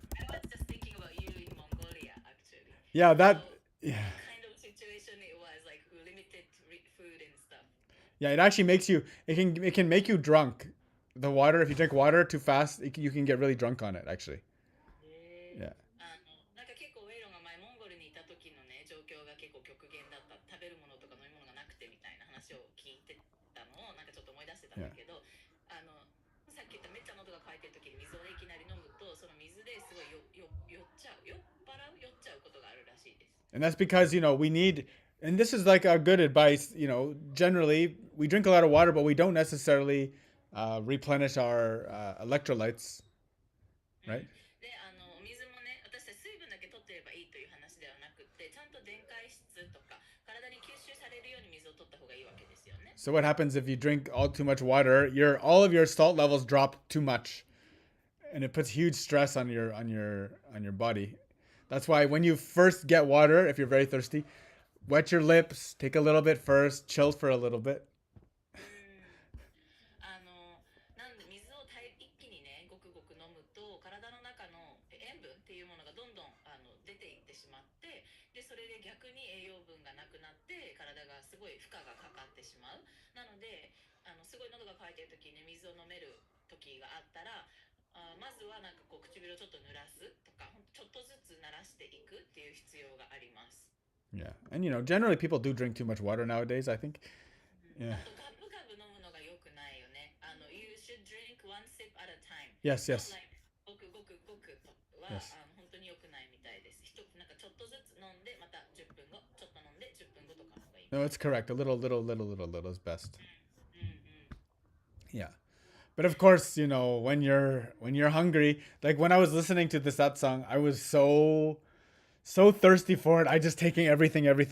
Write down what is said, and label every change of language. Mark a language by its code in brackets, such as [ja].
[en] I was just thinking about you in Mongolia, actually. Yeah, that. So, Yeah. Kind of situation it was like limited food and stuff. Yeah, it actually makes you. It can make you drunk. The water, if you drink water too fast, you can get really drunk on it. Actually. [ja] へえ [en] Yeah. [ja] なんか結構ウェイロンが前モンゴルにいた時のね状況が結構極限だった食べるものとか飲み物がなくてみたいな話を聞いてたのをなんかちょっと思い出してたんだけど、さっき言っためっちゃ喉が渇いてる時に水をねいきなり飲むとその水ですごい酔っちゃう酔っ払う酔っちゃうことがあるらしいです。 [en] And that's because, we need, and this is like a good advice, generally we drink a lot of water, but we don't necessarily replenish our electrolytes, [ja] うん [en] right? [ja] でお水もね私たち水分だけ取ってればいいという話ではなくってちゃんと電解質とか体に吸収されるように水を取った方がいいわけですよね。 [en] So what happens if you drink all too much water? All of your salt levels drop too much, and it puts huge stress on your body. That's why when you first get water, if you're very thirsty, wet your lips, take a little bit first, chill for a little bit. [ja] なんで水を一気にねごくごく飲むと体の中の塩分っていうものがどんどん出ていってしまってでそれで逆に栄養分がなくなって体がすごい負荷がかかってしまう。なのですごい喉が渇いてる時に、ね、水を飲める時があったらまずはなんかこう唇をちょっと濡らすとかちょっとずつ慣らしていくっていう必要があります。 [en] Yeah, and generally people do drink too much water nowadays, I think. あ Yeah. [ja] とガブガブ飲むのが良くないよね。 [en] You should drink one sip at a time. Yes, yes. Not like [ja] ごくごくごくは、 [en] Yes. [ja] 本当に良くないみたいです。なんかちょっとずつ飲んでまた10分後、ちょっと飲んで10分後とかの方がいい。 [en] No, it's correct. A little, little, little, little, little is best. [ja] うんうん。 [en] Yeah. But of course, when you're hungry, like when I was listening to that song, I was so thirsty for it. I just taking everything.